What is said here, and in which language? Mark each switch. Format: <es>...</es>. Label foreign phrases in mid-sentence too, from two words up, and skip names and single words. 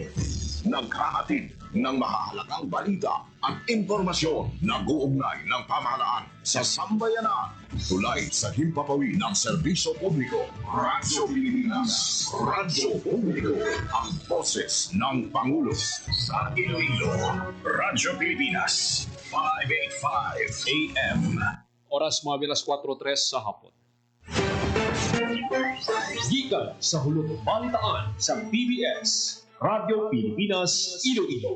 <tl>Naghahatid ng mahahalagang balita at impormasyon na guugnay ng pamahalaan sa sambayanan. Tulay sa himpapawid ng serbisyo publiko. Radyo Pilipinas. Radyo Publiko. Ang boses ng Pangulo sa Iloilo. Radyo Pilipinas. 585 AM.</tl> <hil>Oras mga bilas 4:03 sa hapon. Gikan sa hulog balitaan sa PBS, Radyo Pilipinas, Iloilo.</hil>